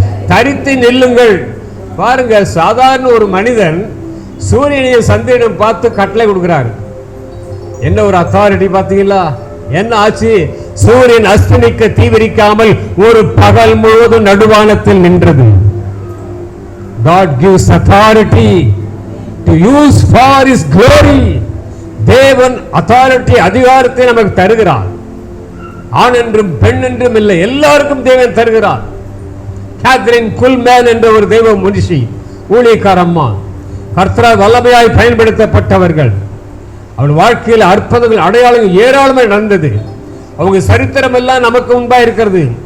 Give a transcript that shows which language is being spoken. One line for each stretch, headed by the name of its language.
Tamil: தரித்து நில்லுங்கள். பாருங்க, சாதாரண ஒரு மனிதன் சூரியனையும் சந்திரனையும் பார்த்து கட்டளை கொடுக்கிறார். என்ன ஒரு அத்தாரிட்டி பாத்தீங்களா? என்ன ஆச்சு? சூரியன் அஸ்தமிக்க தீவிரிக்காமல் ஒரு பகல் முழுவதும் நடுவானத்தில் நின்றது.
English: God gives authority to use for his glory.
Tamil: தேவன் அத்தாரிட்டி, அதிகாரத்தை நமக்கு தருகிறார். ஆண் என்றும் பெண் என்றும் இல்லை, எல்லாருக்கும் தேவன் தருகிறார். கேத்ரின் குல்மேன் என்ற ஒரு தெய்வ மனுஷி, ஊழியக்காரம்மா, கர்த்தரால் வல்லமையாய் பயன்படுத்தப்பட்டவர்கள். அவள் வாழ்க்கையில் அற்புதங்கள், அடையாளங்கள் ஏராளமாக நடந்தது. அவங்க சரித்திரம் எல்லாம் நமக்கு முன்பா இருக்கிறது.